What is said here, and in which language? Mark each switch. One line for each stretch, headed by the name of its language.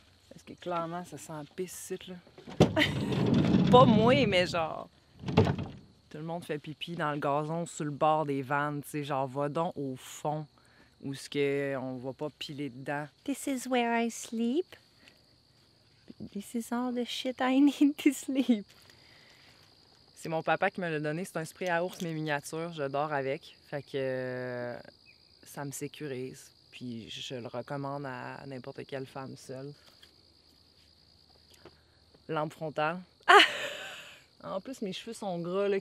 French: Parce que clairement, ça sent pisse ici, là. Pas moi, mais genre... Tout le monde fait pipi dans le gazon sur le bord des vannes. Tu sais, genre, va donc au fond où ce que on va pas piler dedans.
English: This is where I sleep. This is all the shit I need to sleep.
French: C'est mon papa qui me l'a donné. C'est un spray à ours, mais miniature. Je dors avec. Fait que... ça me sécurise. Puis je le recommande à n'importe quelle femme seule. Lampe frontale. Ah! En plus, mes cheveux sont gras, là.